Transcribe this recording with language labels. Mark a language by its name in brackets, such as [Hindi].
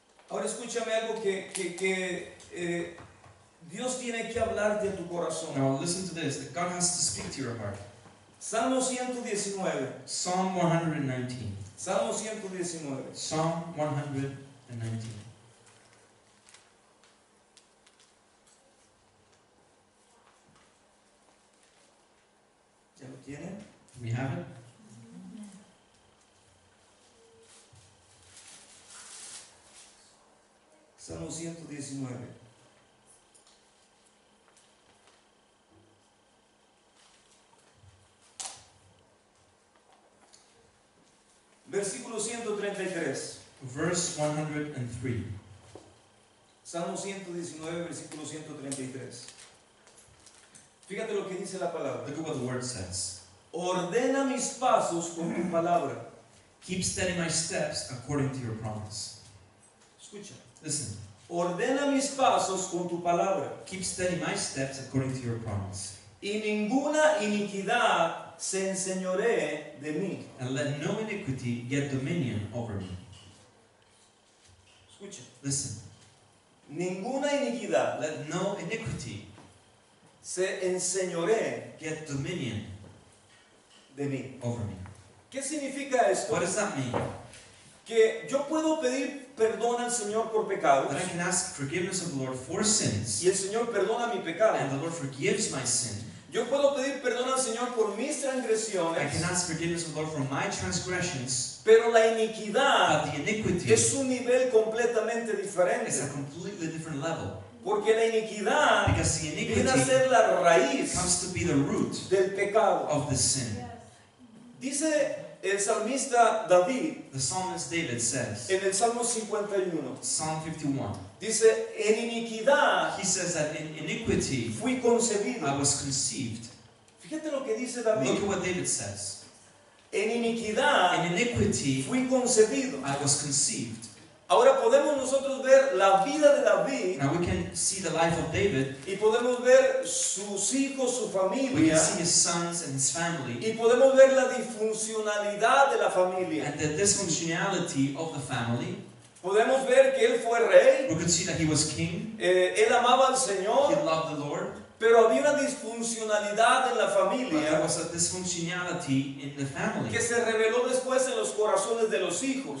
[Spanish] Ahora escúchame algo que Dios tiene que hablarte a tu corazón. [English] Now listen to this, that God has to speak to your heart. [Spanish] Salmo 119. [English] Psalm 119. [Spanish] Salmo 119. [English] Psalm 119. [Spanish] ¿Ya lo tienen? [English] We have it? [Spanish] Salmo 119. Versículo 133. [English] Verse 103. [Spanish] Salmo 119, versículo 133. Fíjate lo que dice la palabra. [English] Look at what the word says. [Spanish] Ordena mis pasos con tu palabra. [English] Keep steady my steps according to your promise. [Spanish] Escucha. [English] Listen. [Spanish] Ordena mis pasos con tu palabra. [English] Keep steady my steps according to your promise. [Spanish] Y ninguna iniquidad se enseñoree de mí. [English] And let no iniquity get dominion over me. [Spanish] Escucha. [English] Listen. [Spanish] Ninguna iniquidad [English] Let no iniquity [Spanish] se enseñoree [English] get dominion [Spanish] de mí. [English] over me. [Spanish] ¿Qué significa esto? [English] What does that mean? [Spanish] Que yo puedo pedir perdón al Señor por pecados [English] That I can ask forgiveness of the Lord for sins, [Spanish] y el Señor perdona mi pecado. [English] and the Lord forgives my sin. [Spanish] Yo puedo pedir perdón al Señor por mis [English] I [Spanish] transgresiones, [English] can ask forgiveness of the Lord for my transgressions, [Spanish] pero la iniquidad [English] but the iniquity [Spanish] es un nivel completamente diferente. [English] is a completely different level. [Spanish] Porque la iniquidad [English] Because the [Spanish] viene a [English] iniquity [Spanish] ser la raíz [English] comes to be the root [Spanish] del pecado. [English] of the sin. [Spanish] Dice el salmista David [English] The psalmist David says, [Spanish] en el Salmo 51, [English] Psalm 51, [Spanish] dice, en iniquidad [English] he says that in iniquity [Spanish] fui concebido. [English] I was conceived. [Spanish] Fíjate lo que dice [English] Look [Spanish] David. [English] at what David says. [Spanish] En iniquidad [English] In iniquity [Spanish] fui concebido. [English] I was conceived. [Spanish] Ahora podemos nosotros ver la vida de David [English] Now we can see the life of David. [Spanish] y podemos ver sus hijos, su [English] We can [Spanish] familia, [English] see his sons and his family. [Spanish] y podemos ver la disfuncionalidad de la familia. [English] And the dysfunctionality of the family. [Spanish] Podemos ver que él fue rey, [English] We could see that he was king. [Spanish] él amaba al [English] He [Spanish] Señor, [English] loved the Lord. [Spanish] pero había una disfuncionalidad en la [English] But there [Spanish] familia [English] was a dysfunctionality in the family [Spanish] que se reveló después en los corazones de los hijos.